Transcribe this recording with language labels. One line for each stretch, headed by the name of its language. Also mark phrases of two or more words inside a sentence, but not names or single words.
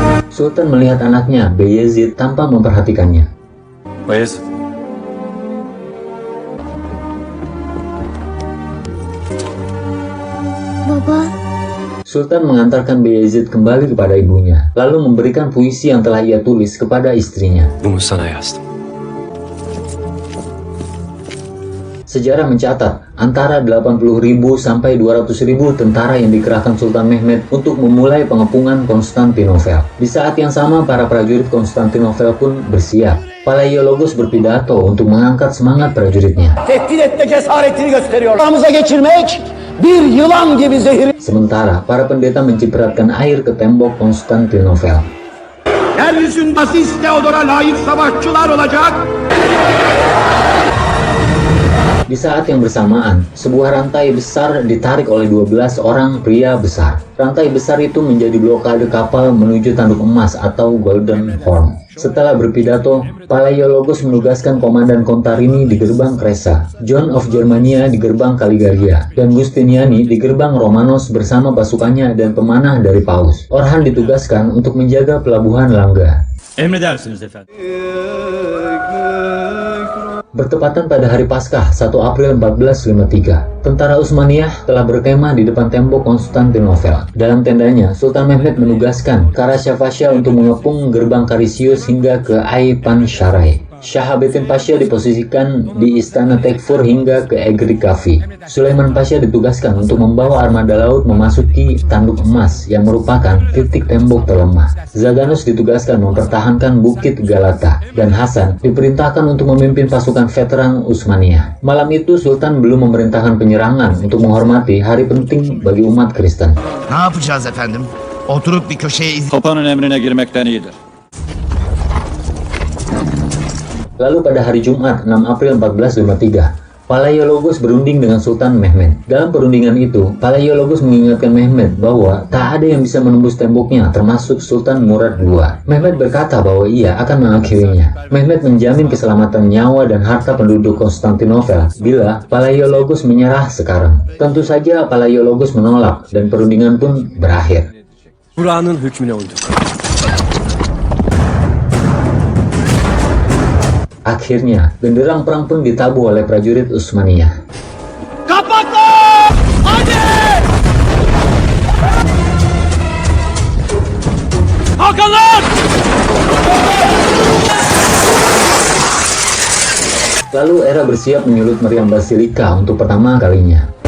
Indonesian: Sultan melihat anaknya, Bayezid, tanpa memperhatikannya. Bayez, Baba, Sultan mengantarkan Bayezid kembali kepada ibunya, lalu memberikan puisi yang telah ia tulis kepada istrinya.
Turkish: bunu sana yazdım.
Indonesian: Sejarah mencatat, antara 80.000 sampai 200.000 tentara yang dikerahkan Sultan Mehmed untuk memulai pengepungan Konstantinopel. Di saat yang sama, para prajurit Konstantinopel pun bersiap. Palaiologos berpidato untuk mengangkat semangat prajuritnya.
Turkish: Tehdit etme cesaretini gösteriyor. Aramıza geçirmek bir yılan gibi zehir.
Indonesian: Sementara, para pendeta mencipratkan air ke tembok Konstantinopel.
Turkish: Yeryüzünde Aziz Theodor'a layık savaşçılar olacak.
Indonesian: Di saat yang bersamaan, sebuah rantai besar ditarik oleh 12 orang pria besar. Rantai besar itu menjadi blokade kapal menuju tanduk emas atau
English: Golden Horn.
Indonesian: Setelah berpidato, Palaiologos menugaskan Komandan Contarini di gerbang Kresa, John of Germania di gerbang Kaligaria, dan Giustiniani di gerbang Romanos bersama pasukannya dan pemanah dari Paus. Orhan ditugaskan untuk menjaga pelabuhan Langga.
Turkish: Emredersiniz efendim.
Indonesian: Bertepatan pada hari Paskah 1 April 1453, tentara Utsmaniyah telah berkemah di depan tembok Konstantinopel. Dalam tendanya, Sultan Mehmed menugaskan Karasha Pasha untuk mengepung gerbang Karisius hingga ke Aypan Sharai. Shahabetin Pasha diposisikan di istana Tekfur hingga ke Egri Kafi. Sulaiman Pasha ditugaskan untuk membawa armada laut memasuki tanduk emas yang merupakan titik tembok terlemah. Zaganos ditugaskan mempertahankan Bukit Galata, dan Hasan diperintahkan untuk memimpin pasukan veteran Utsmaniyah. Malam itu Sultan belum memerintahkan penyerangan untuk menghormati hari penting bagi umat Kristen.
Turkish: Ne yapacağız efendim? Oturup bir köşeye Papanın emrine girmekten iyidir.
Indonesian: Lalu pada hari Jumat 6 April 1453, Palaiologos berunding dengan Sultan Mehmed. Dalam perundingan itu, Palaiologos mengingatkan Mehmed bahwa tak ada yang bisa menembus temboknya, termasuk Sultan Murad II. Mehmed berkata bahwa ia akan mengakhirinya. Mehmed menjamin keselamatan nyawa dan harta penduduk Konstantinopel bila Palaiologos menyerah sekarang. Tentu saja Palaiologos menolak dan perundingan pun berakhir.
Turkish: Kur'an'ın hükmüne uyduk.
Indonesian: Akhirnya, genderang perang pun ditabuh oleh prajurit Utsmaniyah. Lalu era bersiap menyulut meriam Basilika untuk pertama kalinya.